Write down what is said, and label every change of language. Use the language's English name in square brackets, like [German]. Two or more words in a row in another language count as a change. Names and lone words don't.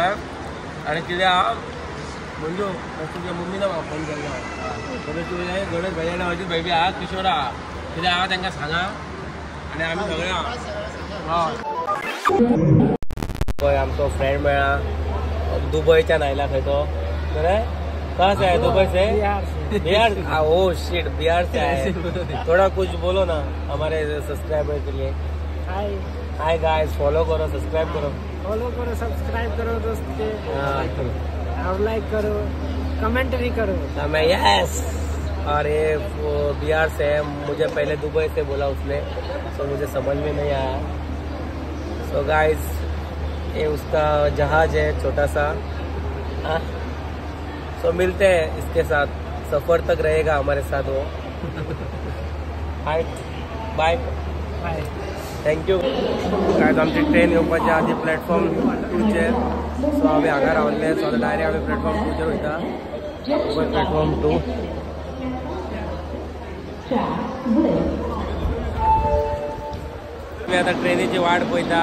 [Konkani] आणि कित्याक म्हणजे तुमच्या मम्मीन म्हाका फोन केल्लो. तुवें गणेश भाई आनी अजीत भाई बी आहा, किशोर आहा. कित्याक हांव तांकां सांगा आणि आमी सगळे आहा. हय आमचो फ्रेंड मेळ्ळा दुबयच्यान आयला खंय तो. [Hindi] बरे कहाँ से है? दुबई से? बिहार. [English] oh shit, [Hindi] बिहार से आए. थोड़ा कुछ बोलो ना हमारे सब्सक्राइबर के लिए. हाय [English] hi guys, [Hindi] फॉलो करो, सब्सक्राइब करो. फॉलो करो, सब्सक्राइब करो दोस्तों. और लाइक करो, कमेंट भी करो. मैं यस. और ये वो बिहार से है. मुझे पहले दुबई से बोला उसने, तो मुझे समझ में नहीं आया. [English] so guys [Hindi] ये उसका जहाज है छोटा सा. सो मिलते हैं इसके साथ. सफर तक रहेगा हमारे साथ वो. [English] hi bye bye. थँक्यू. [Konkani] काय आमची ट्रेन येवपाची आधी प्लॅटफॉर्म 2चेर. सो आम्ही हांगा रावल्ले. सो आतां डायरेक्ट आम्ही प्लॅटफॉर्म 2चेर वयता. प्लॅटफॉर्म 2. आमी आतां ट्रेनीची वाट पळयता.